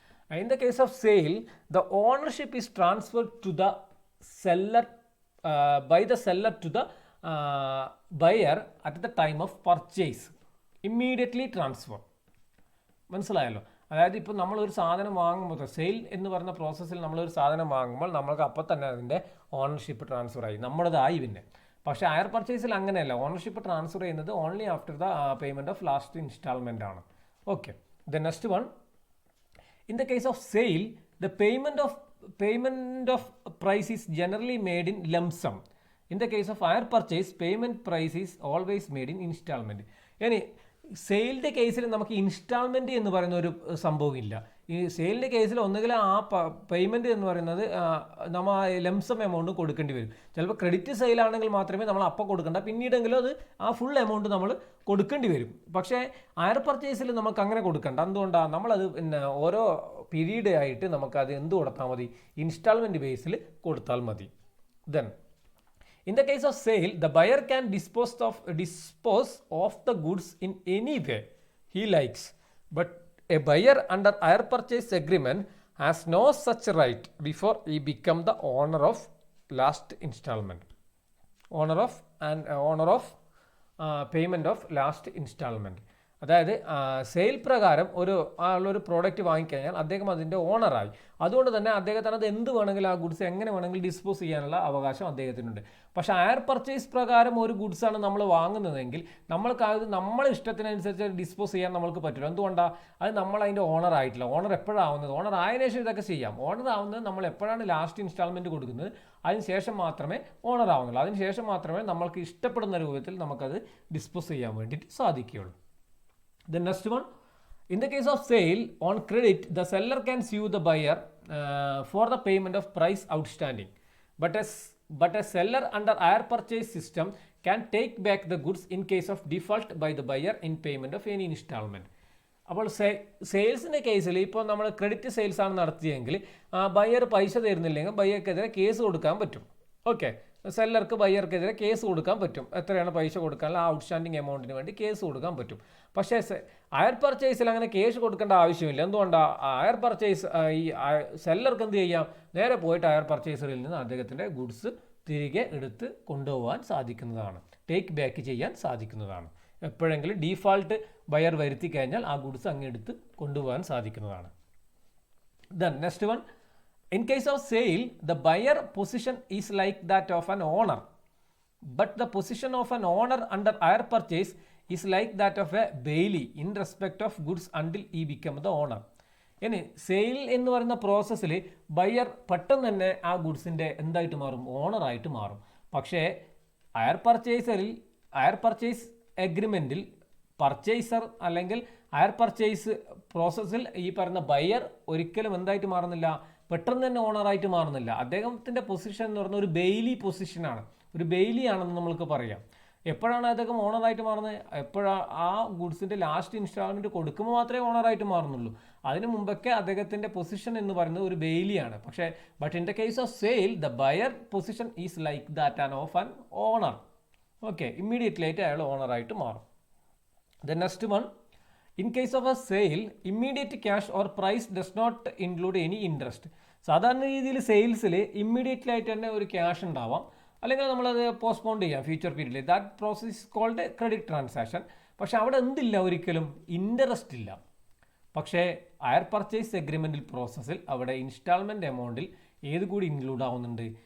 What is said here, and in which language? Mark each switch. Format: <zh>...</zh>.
<en>In the case of sale, the ownership is transferred to the seller by the seller to the buyer at the time of purchase. Immediately transfer.</en> <ml>മനസ്സിലായല്ലോ? അതായത് ഇപ്പോൾ നമ്മളൊരു സാധനം വാങ്ങുമ്പോൾ, sale എന്ന് പറയുന്ന പ്രോസസ്സിൽ നമ്മളൊരു സാധനം വാങ്ങുമ്പോൾ നമ്മൾക്ക് അപ്പോൾ തന്നെ അതിൻ്റെ ഓണർഷിപ്പ് ട്രാൻസ്ഫർ ആയി, നമ്മുടേതായി. പിന്നെ പക്ഷേ ഹയർ പർച്ചേസിൽ അങ്ങനെയല്ല, ഓണർഷിപ്പ് ട്രാൻസ്ഫർ ചെയ്യുന്നത്</ml> <en>only after the payment of last instalment</en> <ml>ആണ്.</ml> <en>Okay, the next one, in the case of sale the payment of price is generally made in lump sum. In the case of hire purchase payment price is always made in instalment.</en> <ml>ഇനി സെയിലിൻ്റെ കേസിൽ നമുക്ക് instalment എന്ന് പറയുന്ന ഒരു സംഭവം ഇല്ല. ഈ സെയിലിൻ്റെ കേസിൽ ഒന്നുകിൽ ആ പേയ്മെൻറ്റ് എന്ന് പറയുന്നത് നമ്മൾ ലംസം എമൗണ്ട് കൊടുക്കേണ്ടി വരും. ചിലപ്പോൾ ക്രെഡിറ്റ് സെയിലാണെങ്കിൽ മാത്രമേ നമ്മൾ അപ്പോൾ കൊടുക്കേണ്ട, പിന്നീടെങ്കിലും അത് ആ ഫുൾ എമൗണ്ട് നമ്മൾ കൊടുക്കേണ്ടി വരും. പക്ഷേ ഹയർ പർച്ചേസിൽ നമുക്ക് അങ്ങനെ കൊടുക്കേണ്ട. എന്തുകൊണ്ടാണ്? നമ്മളത് പിന്നെ ഓരോ പീരീഡ് ആയിട്ട് നമുക്കത് എന്ത് കൊടുത്താൽ മതി? ഇൻസ്റ്റാൾമെൻറ്റ് ബേസിൽ കൊടുത്താൽ മതി.</ml> <en>Then in the case of sale, the buyer can dispose of the goods in any way he likes, but a buyer under hire purchase agreement has no such right before he become the owner of last installment, owner of payment of last installment.</en> <ml>അതായത് sale പ്രകാരം ഒരു product വാങ്ങിക്കഴിഞ്ഞാൽ അദ്ദേഹം അതിൻ്റെ ഓണറായി. അതുകൊണ്ട് തന്നെ അദ്ദേഹത്തിന് അത് എന്ത് വേണമെങ്കിലും ആ ഗുഡ്സ് എങ്ങനെ വേണമെങ്കിലും ഡിസ്പോസ് ചെയ്യാനുള്ള അവകാശം അദ്ദേഹത്തിനുണ്ട്. പക്ഷേ ഹയർ പർച്ചേസ് പ്രകാരം ഒരു ഗുഡ്സാണ് നമ്മൾ വാങ്ങുന്നതെങ്കിൽ നമ്മൾക്ക് അത് നമ്മളെ ഇഷ്ടത്തിനനുസരിച്ച് ഡിസ്പോസ് ചെയ്യാൻ നമ്മൾക്ക് പറ്റില്ല. എന്തുകൊണ്ടാണ്? അത് നമ്മൾ അതിൻ്റെ ഓണർ ആയിട്ടില്ല. ഓണർ എപ്പോഴാവുന്നത്? ഓണർ ആയതിനു ശേഷം ഇതൊക്കെ ചെയ്യാം. ഓണർ ആവുന്നത് നമ്മൾ എപ്പോഴാണ് ലാസ്റ്റ് ഇൻസ്റ്റാൾമെൻറ്റ് കൊടുക്കുന്നത് അതിന് ശേഷം മാത്രമേ ഓണർ ആവുന്നുള്ളൂ. അതിന് ശേഷം മാത്രമേ നമ്മൾക്ക് ഇഷ്ടപ്പെടുന്ന രൂപത്തിൽ നമുക്കത് ഡിസ്പോസ് ചെയ്യാൻ വേണ്ടിയിട്ട് സാധിക്കുകയുള്ളൂ.</ml> <en>The next one, in the case of sale on credit, the seller can sue the buyer for the payment of price outstanding, but a seller under hire purchase system can take back the goods in case of default by the buyer in payment of any installment.</en> <ml>അപ്പോൾ സെയിൽസിൻ്റെ കേസിൽ ഇപ്പോൾ നമ്മൾ credit sales ആണ് നടത്തിയെങ്കിൽ buyer പൈസ തരുന്നില്ലെങ്കിൽ ബയ്യർക്കെതിരെ case കൊടുക്കാൻ പറ്റും. Okay, സെല്ലർക്ക് ബയ്യർക്കെതിരെ case കൊടുക്കാൻ പറ്റും. എത്രയാണ് പൈസ കൊടുക്കാനുള്ള ആ ഔട്ട്സ്റ്റാൻഡിങ് എമൗണ്ടിന് വേണ്ടി കേസ് കൊടുക്കാൻ പറ്റും. പക്ഷേ ഹയർ പർച്ചേസിൽ അങ്ങനെ കേസ് കൊടുക്കേണ്ട ആവശ്യമില്ല. എന്തുകൊണ്ടാണ്? ഹയർ പർച്ചേസ് ഈ സെല്ലർക്ക് എന്ത് ചെയ്യാം? നേരെ പോയിട്ട് ഹയർ പർച്ചേസറിൽ നിന്ന് അദ്ദേഹത്തിൻ്റെ ഗുഡ്സ് തിരികെ എടുത്ത് കൊണ്ടുപോകാൻ സാധിക്കുന്നതാണ്, ടേക്ക് ബാക്ക് ചെയ്യാൻ സാധിക്കുന്നതാണ്. എപ്പോഴെങ്കിലും ഡീഫാൾട്ട് ബയർ വരുത്തി കഴിഞ്ഞാൽ ആ ഗുഡ്സ് അങ്ങ് എടുത്ത് കൊണ്ടുപോകാൻ സാധിക്കുന്നതാണ്.</ml> <en>Then next one, in case of sale, the buyer position is like that of an owner, but the position of an owner under hire purchase is like that of a bailey in respect of goods until he become the owner.</en> <ml>ഇനി sale എന്ന് പറയുന്ന പ്രോസസ്സിൽ buyer പെട്ടെന്ന് തന്നെ ആ ഗുഡ്സിൻ്റെ എന്തായിട്ട് മാറും? ഓണറായിട്ട് മാറും. പക്ഷേ ഹയർ പർച്ചേസ് എഗ്രിമെൻറ്റിൽ പർച്ചേസർ അല്ലെങ്കിൽ ഹയർ പർച്ചേസ് പ്രോസസ്സിൽ ഈ പറയുന്ന ബയ്യർ ഒരിക്കലും എന്തായിട്ട് മാറുന്നില്ല? പെട്ടെന്ന് തന്നെ ഓണറായിട്ട് മാറുന്നില്ല. അദ്ദേഹത്തിൻ്റെ പൊസിഷൻ എന്ന് പറയുന്നത് ഒരു ബെയിലി പൊസിഷനാണ്, ഒരു ബെയിലി ആണെന്ന് നമ്മൾക്ക് പറയാം. എപ്പോഴാണ് അദ്ദേഹം ഓണറായിട്ട് മാറുന്നത്? എപ്പോഴാണ് ആ ഗുഡ്സിൻ്റെ ലാസ്റ്റ് ഇൻസ്റ്റാൾമെൻറ്റ് കൊടുക്കുമ്പോൾ മാത്രമേ ഓണറായിട്ട് മാറുന്നുള്ളൂ. അതിന് മുമ്പൊക്കെ അദ്ദേഹത്തിൻ്റെ പൊസിഷൻ എന്ന് പറയുന്നത് ഒരു ബെയിലിയാണ്. പക്ഷേ</ml> <en>But in the case of sale the buyer position is like that and of an owner.</en> <ml>Okay, immediately ആയിട്ട് അയാൾ ഓണറായിട്ട് മാറും.</ml> <en>The next one, in case of a sale, immediate cash or price does not include any interest.</en> <ml>സാധാരണ രീതിയിൽ സെയിൽസിൽ immediately ആയിട്ട് തന്നെ ഒരു cash ഉണ്ടാവാം, അല്ലെങ്കിൽ നമ്മളത് പോസ്റ്റ്പോൺ ചെയ്യാം ഫ്യൂച്ചർ പീരീഡിൽ.</ml> <en>That process called credit transaction.</en> <ml>പക്ഷെ അവിടെ എന്തില്ല? ഒരിക്കലും ഇൻട്രസ്റ്റ് ഇല്ല. പക്ഷേ ഹയർ പർച്ചേസ് എഗ്രിമെൻറ്റിൽ പ്രോസസ്സിൽ അവിടെ ഇൻസ്റ്റാൾമെൻറ്റ് എമൗണ്ടിൽ ഏത് കൂടി ഇൻക്ലൂഡ് ആവുന്നുണ്ട്?</ml>